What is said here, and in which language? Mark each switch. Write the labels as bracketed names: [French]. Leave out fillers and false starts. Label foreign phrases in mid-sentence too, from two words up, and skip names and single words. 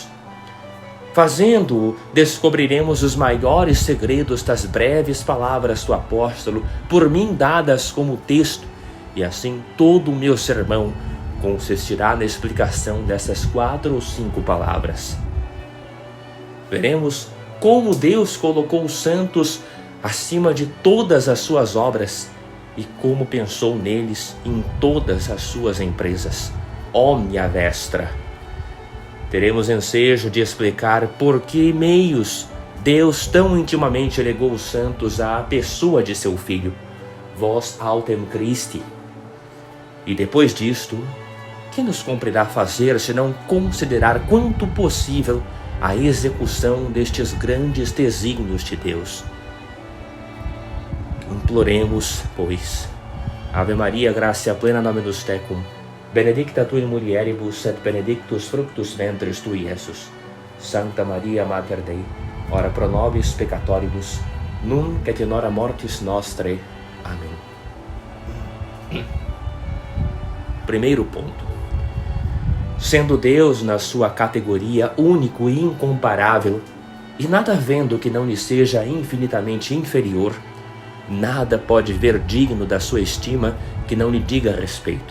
[Portuguese] Fazendo-o, descobriremos os maiores segredos das breves palavras do apóstolo, por mim dadas como texto, e assim todo o meu sermão consistirá na explicação dessas 4 ou 5 palavras. Veremos como Deus colocou os santos acima de todas as suas obras e como pensou neles em todas as suas empresas. [Latin] Omnia vestra. [Portuguese] Teremos ensejo de explicar por que meios Deus tão intimamente legou os santos à pessoa de seu Filho, [Latin] vós autem Christi. [Portuguese] E depois disto, que nos cumprirá fazer senão considerar quanto possível a execução destes grandes desígnios de Deus? Imploremos, pois. [Latin] Ave Maria, gratia plena, Dominus tecum, benedicta tu in mulieribus et benedictus fructus ventris tui, Iesus. Santa Maria, Mater Dei, ora pro nobis peccatoribus, nunc et in hora mortis nostrae. [Portuguese] Amém. Primeiro ponto. Sendo Deus na sua categoria único e incomparável, e nada havendo que não lhe seja infinitamente inferior, nada pode ver digno da sua estima que não lhe diga respeito.